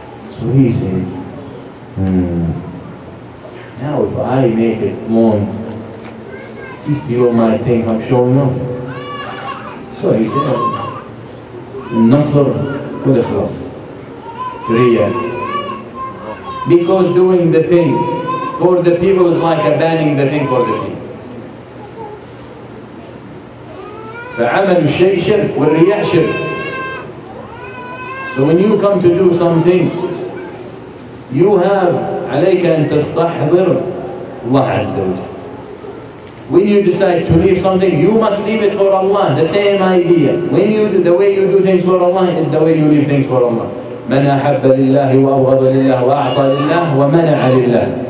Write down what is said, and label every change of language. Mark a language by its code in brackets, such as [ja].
[en] So he says, now if I make it long, these people might think I'm showing off. So he said, Nasr wal Ikhlas. Riyah. Because doing the thing for the people is like abandoning the thing for the people. [ar] فعمل الشيء شرك والرياء شرك. [en] So when you come to do something, you have [ar] عليك أن تستحضر الله عز وجل. [en] When you decide to leave something, you must leave it for Allah. The same idea. When you do, the way you do things for Allah is the way you leave things for Allah. [ar] من أحب لله وأبغض لله وأعطى لله ومنع لله.